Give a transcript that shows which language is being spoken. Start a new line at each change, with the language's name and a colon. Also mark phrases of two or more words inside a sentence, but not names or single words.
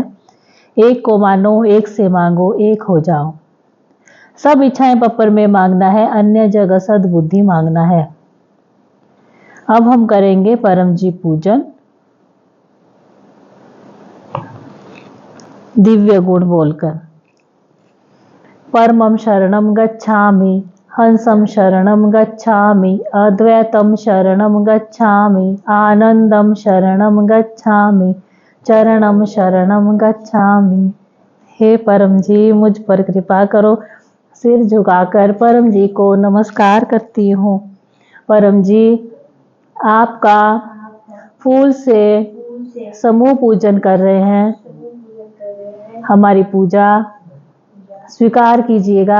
Hindi: एक को मानो, एक से मांगो, एक हो जाओ। सब इच्छाएं पप्पर में मांगना है, अन्य जगह सद्बुद्धि मांगना है। अब हम करेंगे परम जी पूजन। दिव्य गुण बोलकर
Sanskrit: परमं शरणं गच्छामि, हंसं शरणं गच्छामि, अद्वैतं शरणं गच्छामि, आनंदं शरणं गच्छामि, चरणं शरणं गच्छामि।
Hindi: हे परम जी मुझ पर कृपा करो। सिर झुकाकर परम जी को नमस्कार करती हूँ। परम जी आपका फूल से समूह पूजन कर रहे हैं, हमारी पूजा स्वीकार कीजिएगा।